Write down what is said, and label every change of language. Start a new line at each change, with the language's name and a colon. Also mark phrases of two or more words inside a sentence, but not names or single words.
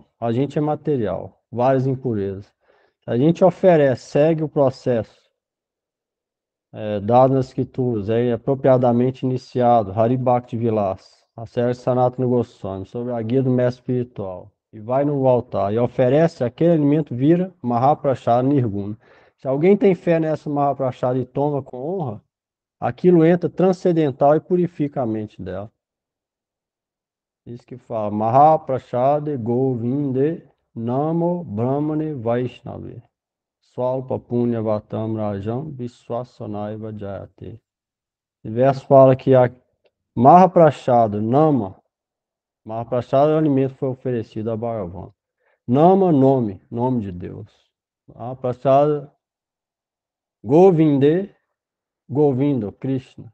Portuguese: A gente é material, várias impurezas. Se a gente oferece, segue o processo dado nas escrituras, é apropriadamente iniciado, Haribhakti Vilas, a série Sanatana Goswami, sobre a guia do mestre espiritual, e vai no altar e oferece aquele alimento, vira
Sanskrit: महाप्रसाद निर्गुण.
Portuguese: Se alguém tem fé nessa Mahaprasada e toma com honra, aquilo entra transcendental e purifica a mente dela. Isso que fala,
Sanskrit: महाप्रसादे गोविन्दे नाम ब्रह्मणि वैष्णवे. स्वल्प पुण्यवतां राजन् विश्वासो नैव जायते.
Portuguese: O verso fala que a Mahaprasada, Nama, Mahaprasada é o alimento que foi oferecido a Bhagavan. Nama, nome de Deus. Mahaprasada, Govinde, Govinda, Krishna.